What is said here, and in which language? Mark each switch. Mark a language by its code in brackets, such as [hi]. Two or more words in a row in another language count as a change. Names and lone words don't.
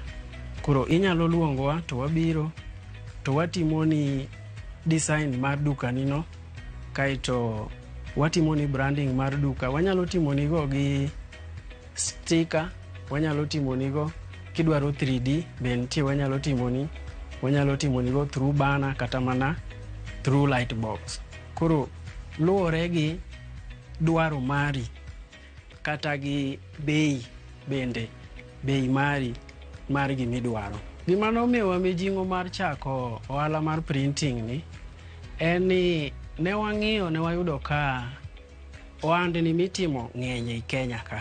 [luo] Koro inyalo luongowa to wabiro, to watimo ni design mar duka nino, kaito watimo ni branding mar duka. Wanyalo timo nigo gi sticker, wanyalo timo nigo kidwaro 3D, benti wanyalo timo nigo [en] through banner [luo] kata mana [en] through light box. [luo] Koro luore gi dwaro mari kata gi bei bende, bei mari mar gimidwaro. Gima nomiyowa mijing'o mar chako ohala mar printing ni en ni ne wang'iyo, ne wayudo ka ohandni mitimo ng'eny e Kenya ka.